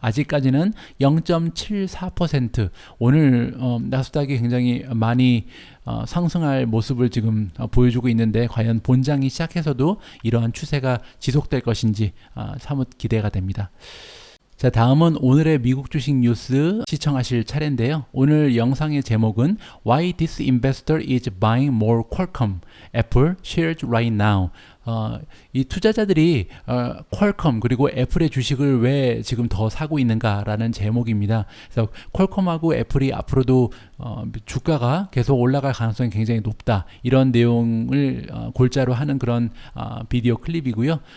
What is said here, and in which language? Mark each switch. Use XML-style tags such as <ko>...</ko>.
<ko>아직까지는 0.74%. 오늘 나스닥이 굉장히 많이 상승할 모습을 지금 보여주고 있는데 과연 본장이 시작해서도 이러한 추세가 지속될 것인지 사뭇 기대가 됩니다. 자, 다음은 오늘의 미국 주식 뉴스 시청하실 차례인데요. 오늘 영상의 제목은</ko> <en>Why this investor is buying more Qualcomm Apple shares right now.</en> <ko>이 투자자들이 퀄컴 그리고 애플의 주식을 왜 지금 더 사고 있는가라는 제목입니다. 그래서 퀄컴하고 애플이 앞으로도 주가가 계속 올라갈 가능성이 굉장히 높다. 이런 내용을 골자로 하는 그런 비디오 클립이고요.</ko>